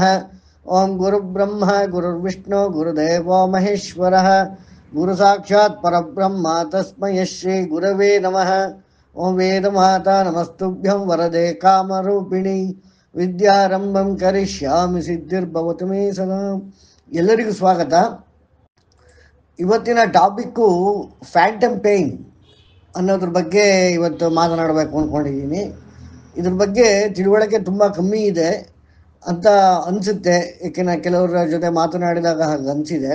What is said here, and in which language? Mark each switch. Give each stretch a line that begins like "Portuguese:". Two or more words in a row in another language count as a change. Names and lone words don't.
Sanskrit: ओं गुरुब्रह्म गुरुर्विष्णु गुरुदेवो महेश्वरः गुरु साक्षात् परब्रह्म तस्मै श्री गुरवे नमः। ओं वेदमाता नमस्तुभ्यं वरदे कामरूपिणी ವಿದ್ಯಾರಂಭಂ ಕರಿಷ್ಯಾಮಿ ಸಿದ್ಧಿರ್ಭವತು ಮೇ ಸದಾ.
Kannada: ಎಲ್ಲರಿಗೂ ಸ್ವಾಗತ. ಇವತ್ತಿನ ಟಾಪಿಕ್ಕು
English: phantom pain
Kannada: ಅನ್ನೋದ್ರ ಬಗ್ಗೆ ಇವತ್ತು ಮಾತನಾಡಬೇಕು ಅಂದ್ಕೊಂಡಿದ್ದೀನಿ. ಇದ್ರ ಬಗ್ಗೆ ತಿಳುವಳಿಕೆ ತುಂಬ ಕಮ್ಮಿ ಇದೆ ಅಂತ ಅನಿಸುತ್ತೆ, ಏಕೆಂದರೆ ಕೆಲವರ ಜೊತೆ ಮಾತನಾಡಿದಾಗ ಹಾಗೆ ಅನಿಸಿದೆ.